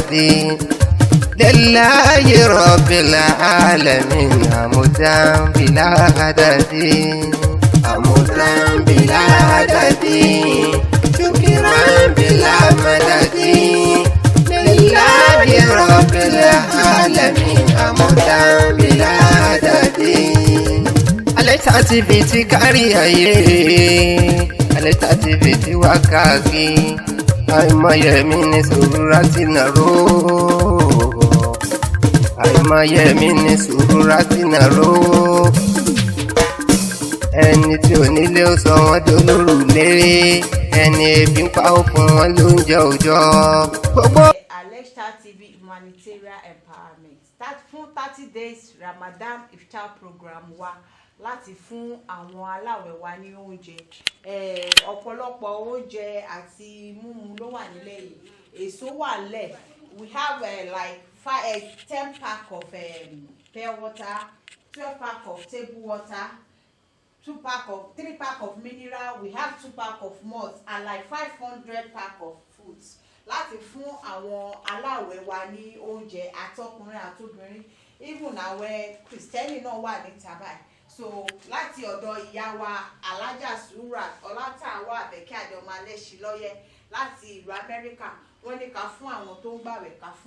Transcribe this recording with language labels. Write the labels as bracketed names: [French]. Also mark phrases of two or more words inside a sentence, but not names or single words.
[Arabic] الدين لله رب العالمين حمدا بلا عدد حمدا بلا عدد شكرا بلا مدد لله رب العالمين حمدا بلا عدد [Yoruba] Alesh Star TV ti kárí ayé Alesh Star TV ti wá káàkiri àìmọye mi ní sùúrù tí nàró àìmọye mi ní sùúrù tí nàró ẹni tí ò nílé ó sọ wọ́n dolórùlé ẹni ebi ń pa ó fún wọn lóúnjẹ òòjọ́ gbogbo. Alesh Star TV [English] Humanitarian Empowerment start [Yoruba] fún [English] 30 days Ramadan Iftar program [Yoruba] wa láti fún àwọn aláwẹ̀ wa ní oúnjẹ ọ̀pọ̀lọpọ̀ oúnjẹ àti mímu ló wà nílẹ̀ yìí èso wà lẹ̀ [English] we have like 10 pack of pure water 12 pack of table water 3 pack of mineral we have 2 pack of malt and like 500 pack of fruits [Yoruba] láti fún àwọn aláwẹ̀ wa ní oúnjẹ àtọkùnrin àtobìnrin even àwẹ̀ Kristẹni náà wà níta báyìí [English] so [Yoruba] láti ọ̀dọ̀ ìyá wa alájà Surat ọlátàwọ̀ àbẹ̀kẹ́ àjọmọ alẹ́ṣin lọ́yẹ́ láti ìlú Amẹ́ríkà wọ́n ní ká fún àwọn tó ń gbàwẹ̀ ká fún